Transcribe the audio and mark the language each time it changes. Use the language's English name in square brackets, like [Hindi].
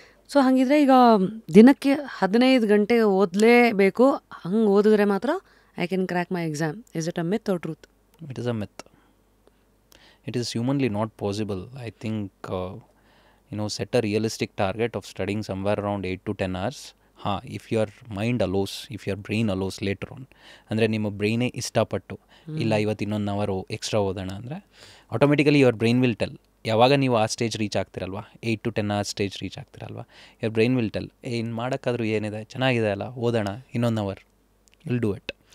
[Kannada] So ಹಾಗಿದ್ರೆ ಈಗ ದಿನಕ್ಕೆ 15 ಗಂಟೆ ಓದಲೇಬೇಕು, ಹಂಗೆ ಓದಿದ್ರೆ ಮಾತ್ರ [English] I can crack my exam. Is it a myth or truth? It is a myth. It is humanly not possible. I think, set a realistic target of studying somewhere around 8 to 10 hours. If your mind allows, if your brain allows later on. [Kannada] ಅಂದರೆ ನಿಮ್ಮ ಬ್ರೈನೇ ಇಷ್ಟಪಟ್ಟು ಇಲ್ಲ ಇವತ್ತು ಇನ್ನೊಂದು ಅವರು extra ಓದೋಣ ಅಂದರೆ, [English] Automatically your brain will tell. [Kannada] ಯಾವಾಗ ನೀವು ಆ stage reach ಆಗ್ತಿರಲ್ವಾ, [English] 8 to 10 hours [Kannada] stage reach ಆಗ್ತಿರಲ್ವಾ, [English] your brain will tell, [Kannada] ಇನ್ನು ಮಾಡೋಕ್ಕಾದ್ರೂ ಏನಿದೆ, ಚೆನ್ನಾಗಿದೆ ಅಲ್ಲ, ಓದೋಣ ಇನ್ನೊಂದು ಅವರ್, [English] Will do it.